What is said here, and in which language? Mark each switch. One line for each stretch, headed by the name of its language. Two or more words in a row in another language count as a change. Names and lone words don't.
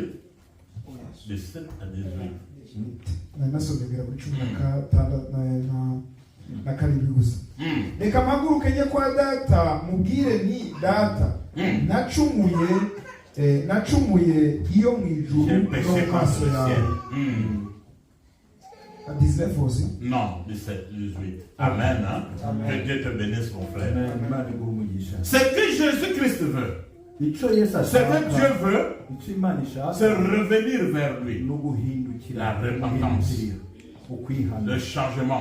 French: 17 à 18.
Kinyarwanda: Nasomegera kuri 16 na karindwi gusa. Reka mpaguruke njye kwa data mubwire ni data, nacumuye iyo mu ijuru no mu maso yawe.
French: À 19 aussi? Non, 17, 18. Amen. Hein? Que Dieu te bénisse, mon frère. Ce que Jésus-Christ veut, ce que Dieu veut, c'est revenir vers lui. La repentance, le changement.